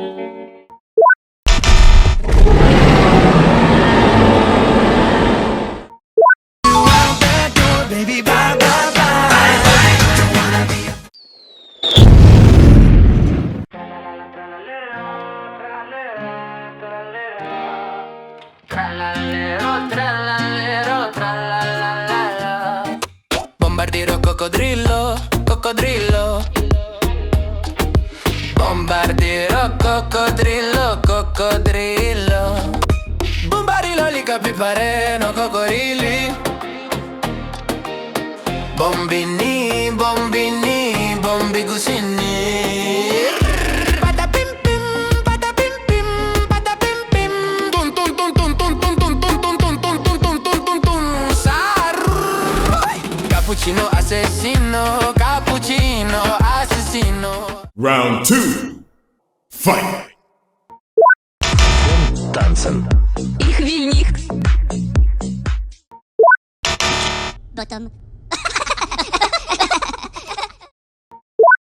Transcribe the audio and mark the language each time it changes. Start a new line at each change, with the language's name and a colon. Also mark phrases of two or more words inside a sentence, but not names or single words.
English: Baby, bye bye bye. Don't wanna be a trallallero, trallallero, trallalala.
Italian: Bombardiro, coccodrillo, coccodrillo. Bombardiro, coccodrillo, coccodrillo. Bombariloli, capipareno, cocorilli. Bombini, bombini, bombigusini. Patapim pim, patapim pim, patapim pim. Tun tun tun tun tun tun tun tun tun tun tun tun tun tun tun tun. Cappuccino assassino, cappuccino assassino.
English: Round 2. Fight.
German: Tanzen. Ich will nicht.
English: Bottom.